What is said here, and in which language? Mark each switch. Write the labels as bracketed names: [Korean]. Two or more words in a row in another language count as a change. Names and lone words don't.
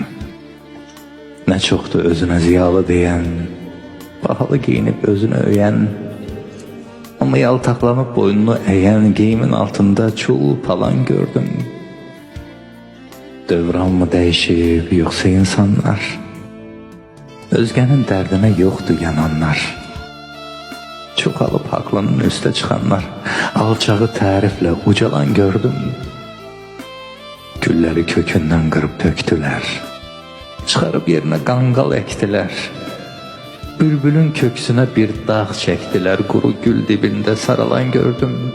[Azerbaijani] Ne çoktu özüne ziyalı deyən, bahalı giyinip özünü öyən, ama yaltaklanıp boynunu eğen, giyimin altında çul palan gördüm. [Turkish] Dövran mı değişip yoksa insanlar? Özgenin derdine yoktu yananlar. [Azerbaijani] Çoxalıb haqlının üstə çıxanlar, alçağı təriflə ucalan gördüm. Gülləri kökündən qırıb töktülər, çıxarıb yerinə qanqal əkdilər. Bülbülün köksünə bir dağ çəkdilər, quru gül dibində saralan gördüm.